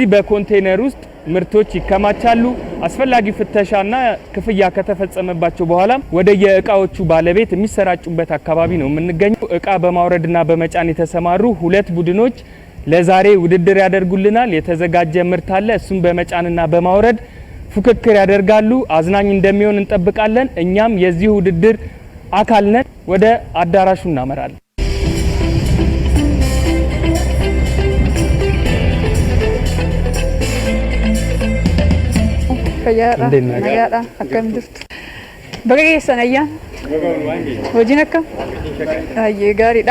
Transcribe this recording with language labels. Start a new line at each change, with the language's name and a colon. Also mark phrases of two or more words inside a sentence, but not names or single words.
Amharic: በኮንቴነር ውስጥ ምርቶች ይከማቻሉ። አስፈላጊ ፍተሻና ክፍያ ከተፈጸመባቸው በኋላ ወደ የእቃዎቹ ባለቤት የሚሰራጩበት አካባቢ ነው የምንገኘው። እቃ በማውረድና በመጫን የተሰማሩ ሁለት ቡድኖች ለዛሬ ውድድር ያደርጉልናል። የተዘጋጀ ምርት አለ። እሱም በመጫንና በማውረድ ፉክክር ያደርጋሉ። አዝናኝ እንደሚሆን እንጠብቃለን። እኛም የዚህ ውድድር አካል ነን። ወደ አዳራሹ እናመራለን።
Oromo: Nagaadha akkam jirtu baga geessan ayyaan hojiin akkam baay'ee gaariidha.